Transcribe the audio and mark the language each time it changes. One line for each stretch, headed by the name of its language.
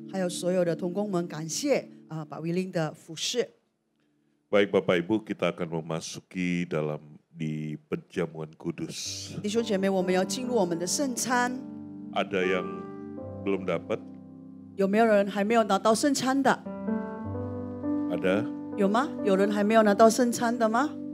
Chinese: 还有所有的同工们，感谢把威林的服侍。
Indonesian: Baik Bapak Ibu, kita akan memasuki di penjamuan kudus.
Chinese: 弟兄姐妹，我们要进入我们的圣餐，
Indonesian: Ada yang belum dapat?
Chinese: 有没有人还没有拿到圣餐的？
Indonesian: Ada?
Chinese: 有吗？有人还没有拿到圣餐的吗？